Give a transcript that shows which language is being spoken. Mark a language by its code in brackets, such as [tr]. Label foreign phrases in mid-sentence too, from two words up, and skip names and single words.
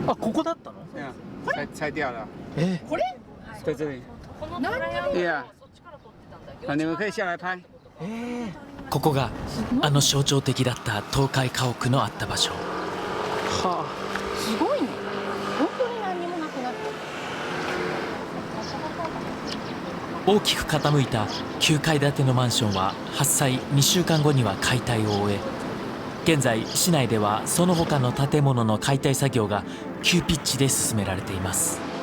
[ja] あ、ここだったの？ [zh] 拆掉了。 [ja] これ？ [zh] 在这里。对呀。你们可以下来拍。 [ja] ここが象徴的だった倒壊家屋のあった場所。はすごいね。本当に何にもなくなった。大きく傾いた9階建てのマンションは発災2週間後には解体を終え、現在市内ではその他の建物の解体作業が急ピッチで進められています。